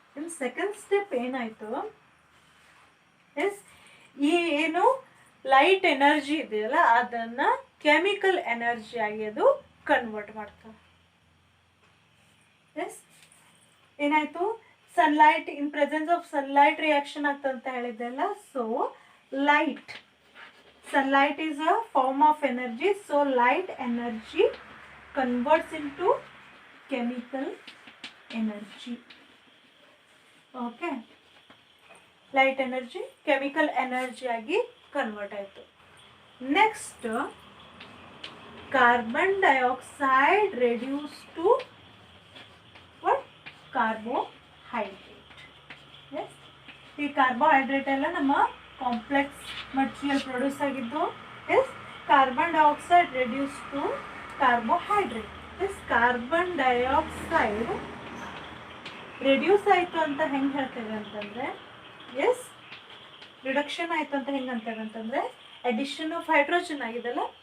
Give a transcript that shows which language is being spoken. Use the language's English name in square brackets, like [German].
[Kannada] ಇನ್ನು second step ಏನಾಯಿತು, S ಈ ಏನು ಲೈಟ್ ಎನರ್ಜಿ ಇದೆಯಲ್ಲ ಅದನ್ನು ಕೆಮಿಕಲ್ ಎನರ್ಜಿ ಆಗಿ ಅದು ಕನ್ವರ್ಟ್ ಮಾಡ್ತವೆ. ಎಸ್, ಏನಾಯಿತು, sunlight in presence of sunlight reaction ಆಗ್ತದೆ ಅಂತ ಹೇಳಿದ್ದೆ ಅಲ್ಲ. [English] So light, sunlight is a form of energy, so light energy converts into chemical energy. Okay, light energy chemical energy agi convert ಆಯಿತು. Next, carbon dioxide reduced to what? Carbohydrate. [Kannada] Yes, ಈ carbohydrate ಎಲ್ಲ ನಮ್ಮ complex material produce ಆಗಿದ್ದು. [English] Yes, carbon dioxide reduce to carbohydrate. [Kannada] S, carbon dioxide reduce ಆಯಿತು ಅಂತ ಹೆಂಗೆ ಹೇಳ್ತೇವೆ ಅಂತಂದರೆ, ಎಸ್, ರಿಡಕ್ಷನ್ ಆಯಿತು ಅಂತ ಹೆಂಗೆ ಅಂತೇವೆ ಅಂತಂದರೆ ಅಡಿಷನ್ ಆಫ್ ಹೈಡ್ರೋಜನ್ ಆಗಿದೆಲ್ಲ.